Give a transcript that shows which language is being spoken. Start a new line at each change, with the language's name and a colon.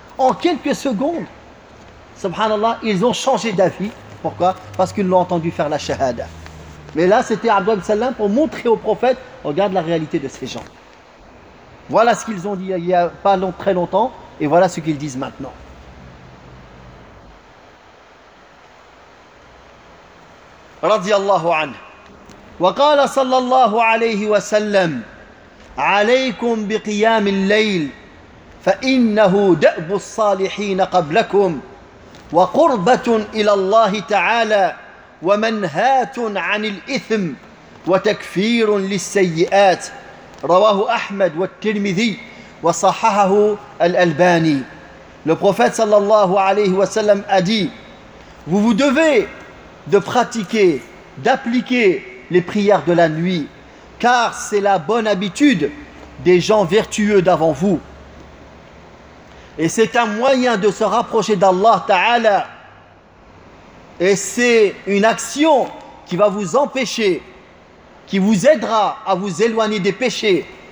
French: En quelques secondes, subhanallah, ils ont changé d'avis. Pourquoi? Parce qu'ils l'ont entendu faire la shahada. Mais là, c'était Abdullah ibn Salam pour montrer au prophète: regarde la réalité de ces gens. Voilà ce qu'ils ont dit il n'y a pas très longtemps. Et voilà ce qu'ils disent maintenant.
Arabic: رضي الله عنه، وقال صلى الله عليه وسلم: عليكم بقيام الليل فإنه دأب الصالحين قبلكم وقربة إلى الله تعالى ومنهاة عن الإثم وتكفير للسيئات. رواه أحمد والترمذي وصححه الألباني.
French: Le prophète
Arabic: sallallahu alayhi wa sallam
French: a dit: vous vous devez de pratiquer, d'appliquer les prières de la nuit, car c'est la bonne habitude des gens vertueux d'avant vous. Et c'est un moyen de se rapprocher d'Allah Ta'ala. Et c'est une action qui va vous empêcher, qui vous aidera à vous éloigner des péchés.